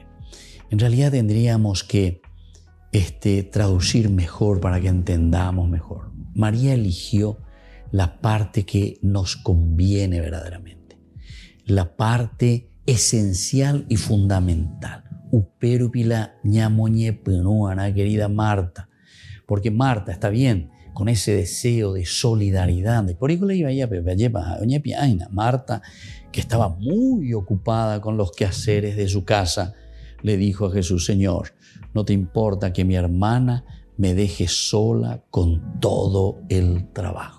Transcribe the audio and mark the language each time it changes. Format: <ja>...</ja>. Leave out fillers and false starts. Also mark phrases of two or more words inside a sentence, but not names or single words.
<es>En realidad tendríamos que traducir mejor para que entendamos mejor. María eligió la parte que nos conviene verdaderamente, la parte esencial y fundamental.</es> <gn>Uperupila ñamoñe penuana,</gn> <es>querida Marta, porque Marta está bien, con ese deseo de solidaridad. Marta, que estaba muy ocupada con los quehaceres de su casa, le dijo a Jesús: Señor, ¿no te importa que mi hermana me deje sola con todo el trabajo?</es>